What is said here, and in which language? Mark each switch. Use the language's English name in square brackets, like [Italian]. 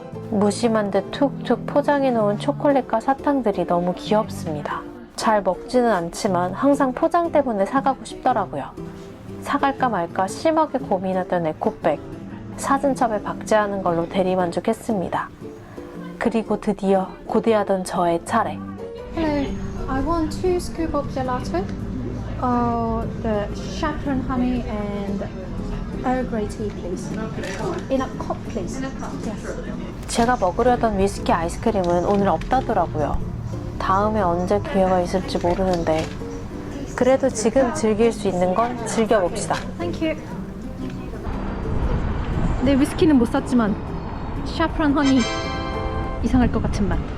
[Korean] 무심한 듯 툭툭 포장해 놓은 초콜릿과 사탕들이 너무 귀엽습니다. 잘 먹지는 않지만 항상 포장 때문에 사가고 싶더라고요. 사갈까 말까 심하게 고민하던 에코백, 사진첩에 박제하는 걸로 대리만족했습니다. 그리고 드디어 고대하던 저의 차례. [English] Hello, I want 2 scoop of gelato, the chaperone honey and Earl Grey tea, please. In a cup, please. Yes. [Korean] 제가 먹으려던 위스키 아이스크림은 오늘 없다더라고요. 다음에 언제 기회가 있을지 모르는데 그래도 지금 즐길 수 있는 건 즐겨봅시다. [English] Thank you. [Korean] 네, 위스키는 못 샀지만 chaperone honey 이상할 것 같은 맛.